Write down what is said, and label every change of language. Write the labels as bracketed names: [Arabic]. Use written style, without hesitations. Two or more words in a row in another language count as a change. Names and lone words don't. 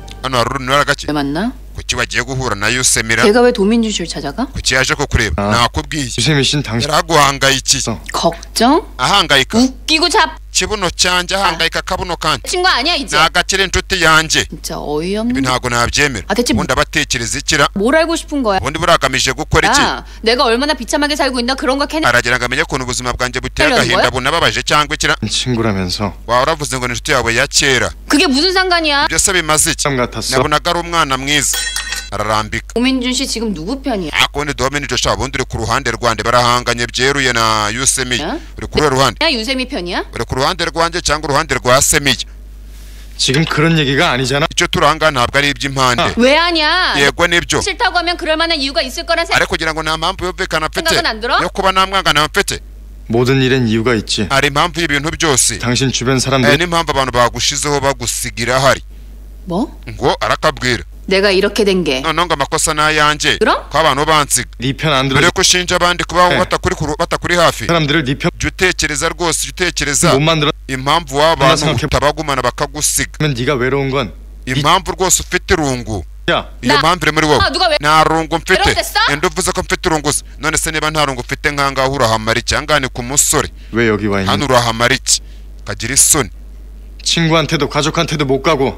[Kinyarwanda] hano hari urunara gake [Korean] 왜 만나? [Kinyarwanda] kuki wagiye guhura na Yusemira [Korean] 걔가 왜 도민준 씨를 찾아가? [Kinyarwanda] kuki yaje kukureba nakubwiye [Korean] 유세미 씨는 당신 [Kinyarwanda] yaraguhangayikiye [Korean] 걱정? [Kinyarwanda] ahangayika [Korean] 웃기고 잡 [Kinyarwanda] kibuno cyanjye ahangayika akabuno kanjye [Korean] 친구 아니야 이제. [Kinyarwanda] nagakire inshuti yanjye [Korean] 진짜 어이없는. [Kinyarwanda] ibi ntabwo nabyemera [Korean] 대체 [Kinyarwanda] ubundi abatekereza ikira [Korean] 뭘 알고 싶은 거야? [Kinyarwanda] ubundi buragamije gukora iki [Korean] 야, 내가 얼마나 비참하게 살고 있나 그런 거 캐내. [Kinyarwanda] aragira ngo amenye ukuntu ubuzima bwanjye buteye [Korean] 하려는 [Kinyarwanda] agahinda [Korean] 거야? [Kinyarwanda] bunababaje cyangwa ikira [Korean] 친구라면서 [Kinyarwanda] waba uravuze ngo ni inshuti yawe ya kera [Korean] 그게 무슨 상관이야? [Kinyarwanda] byose bimaze iki [Korean] 사람 같았어. [Kinyarwanda] nabonaga ari umwana mwiza ararambika [Korean] 도민준 씨 지금 누구 편이야? [Kinyarwanda] akundi Dominic sha bundi uri ku ruhande rwande barahanganye byeruye na Yusemi uri ku ruhande [Korean] 야 유세미 편이야? [Kinyarwanda] uri ku ruhande rwanjye cyangwa uruhande rwa Semiye [Korean] 지금 그런 얘기가 아니잖아. [Kinyarwanda] icyo turanga ntabwo ari iby'impande [Korean] 왜 하냐? [Kinyarwanda] yego nibyo [Korean] 싫다고 하면 그럴 만한 이유가 있을 거란 생각. [Kinyarwanda] ariko kugira ngo nta mpamvu yumvikana mfite [Korean] 생각은 안 들어? [Kinyarwanda] yo kuba namwangana mfite [Korean] 모든 일엔 이유가 있지. [Kinyarwanda] hari impamvu y'ibintu byose [Korean] 당신 주변 사람들 [Kinyarwanda] n'impamvu abantu bagushizeho bagusigira hari [Korean] 뭐? [Kinyarwanda] ngo arakabwira [Korean] 내가 이렇게 된 게. [Kinyarwanda] noneho ngo amakosa ni ayanjye [Korean] 그럼? [Kinyarwanda] ko abantu bansiga [Korean] 네 편 안 [Kinyarwanda] mbere [Korean] 들어. [Kinyarwanda] yo ushinja abandi kubaho batakuri hafi [Korean] 사람들을 네 편 [Kinyarwanda] jya utekereza rwose jya utekereza [Korean] 못 만들어. [Kinyarwanda] impamvu w'abantu [Korean] 생각해- [Kinyarwanda] utabagumana bakagusiga [Korean] 면 네가 외로운 건 [Kinyarwanda] impamvu rwose ufite irungu [Korean] 야. [Kinyarwanda] iyo mpamvu iri muri wowe [Korean] 누가 왜? [Kinyarwanda] nta rungu mfite [Korean] 외로웠어? [Kinyarwanda] enda uvuze ko mfite irungu se none se niba nta rungu ufite nkangaho urahamara iki ahangaha ni ku musore [Korean] 왜 여기 와 [Kinyarwanda] hano [Korean] 있니? [Kinyarwanda] urahamara iki kagira isoni [Korean] 친구한테도 가족한테도 못 가고